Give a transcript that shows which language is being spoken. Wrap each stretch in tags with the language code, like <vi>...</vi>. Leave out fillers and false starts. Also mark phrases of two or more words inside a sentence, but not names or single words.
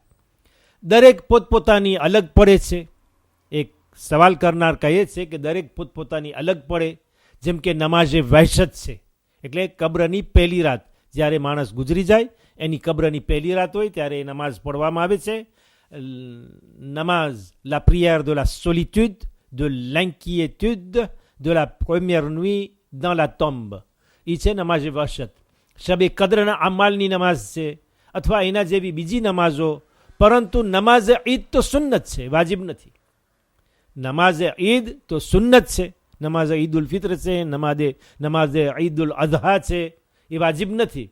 <gu>દરેક પોતપોતાની અલગ પડે છે. એક સવાલ કરનાર કહે છે કે દરેક પોતપોતાની અલગ પડે. જેમ કે નમાઝે વહેશત છે, એટલે કબ્રની પહેલી રાત જ્યારે માણસ ગુજરી જાય એની કબ્રની પહેલી રાત હોય ત્યારે એ નમાઝ પઢવામાં આવે છે.</gu> <fr>નમાઝ la prière de la solitude, de l'inquiétude, de la première nuit dans la tombe,</fr> <gu>એ છે નમાઝે વહશત. શબે કદ્રના અમાલની નમાઝ છે અથવા એના જેવી બીજી નમાઝો. પરંતુ નમાઝે ઈદ તો સુન્નત છે, વાજિબ નથી. નમાઝે ઈદ તો સુન્નત છે. નમાઝે ઈદ ઉલ ફિત્ર છે, નમાઝે ઈદ ઉલ અઝહા છે, એ વાજિબ નથી.</gu>